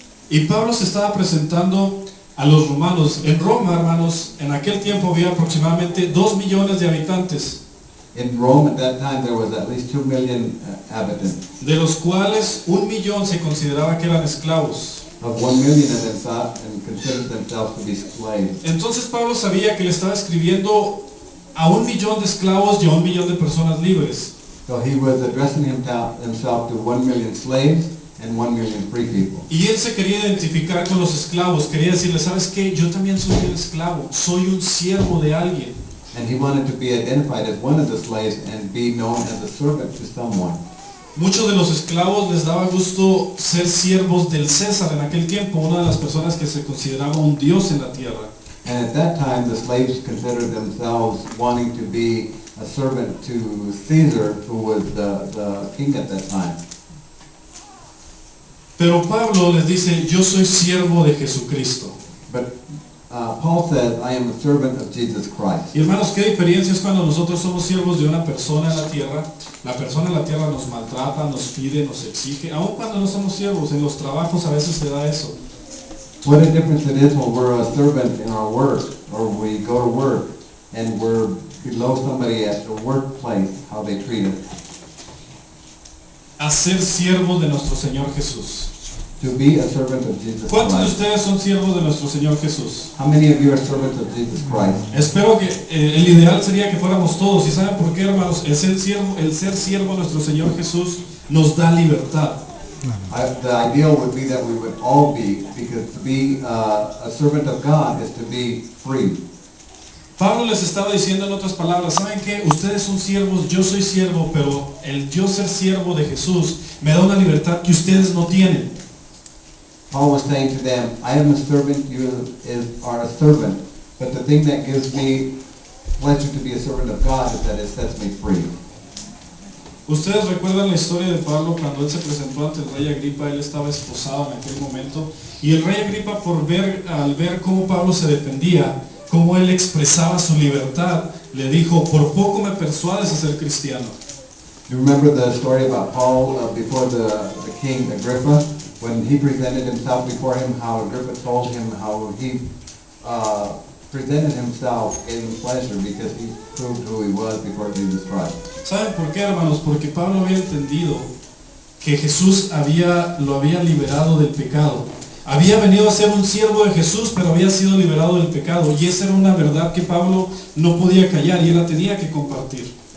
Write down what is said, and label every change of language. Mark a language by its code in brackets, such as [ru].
[es] Y Pablo se estaba presentando a los romanos. En Roma, hermanos, en aquel tiempo había aproximadamente 2 millones de habitantes, [en] In Rome at that time there was at least 2 million inhabitants. [es] de los cuales 1 millón se consideraba que eran esclavos. [en] Of 1 million of them thought and considered themselves to be slaves. [es] Entonces Pablo sabía que le estaba escribiendo a 1 millón de esclavos y a 1 millón de personas libres. [en] So he was addressing himself to 1 million slaves and 1 million free people. [es] Y él se quería identificar con los esclavos, quería decirles, ¿sabes qué? Yo también soy un esclavo, soy un siervo de alguien. [en] And he wanted to be identified as one of the slaves and be known as a servant to someone. [es] Muchos de los esclavos les daba gusto ser siervos del César en aquel tiempo, una de las personas que se consideraba un dios en la tierra. [en] And at that time the slaves considered themselves wanting to be a servant to Caesar, who was the king at that time. [es] Pero Pablo les dice, yo soy siervo de Jesucristo. [en] But Paul says, I am a servant of Jesus Christ. [es] Y hermanos, qué diferencia es cuando nosotros somos siervos de una persona en la tierra. La persona en la tierra nos maltrata, nos pide, nos exige. Aun cuando no somos siervos, en los trabajos a veces se da eso. [en] What a difference it is when we're a servant in our work, or we go to work and we're below somebody at the workplace, how they treat us. [es] A ser siervos de nuestro Señor Jesús. [en] To be a servant of Jesus [es] ¿Cuántos de [en] Christ. [es] ustedes son siervos de nuestro Señor Jesús? [en] How many of you are servants of Jesus Christ? [es] Espero que el ideal sería que fuéramos todos. ¿Y saben por qué, hermanos? El ser siervo de nuestro Señor Jesús nos da libertad. [en] The ideal would be that we would all be, because to be a servant of God is to be free. [es] Pablo les estaba diciendo en otras palabras, ¿saben qué? Ustedes son siervos, yo soy siervo, pero el yo ser siervo de Jesús me da una libertad que ustedes no tienen. [en] Paul was saying to them, I am a servant, you are a servant, but the thing that gives me pleasure to be a servant of God is that it sets me free. [es] Ustedes recuerdan la historia de Pablo cuando él se presentó ante el rey Agripa. Él estaba esposado en aquel momento, y el rey Agripa, al ver cómo Pablo se defendía, cómo él expresaba su libertad, le dijo, por poco me persuades a ser cristiano. [en] You remember the story about Paul before the king Agrippa? when he presented himself before him, how Agrippa told him how he presented himself in pleasure because he proved who he was before Jesus Christ. [es] ¿Saben por qué, hermanos? Porque Pablo había entendido que Jesús lo había liberado del pecado. Había venido a ser un siervo de Jesús, pero había sido liberado del pecado. Y esa era una verdad que Pablo no podía callar y él la tenía que compartir.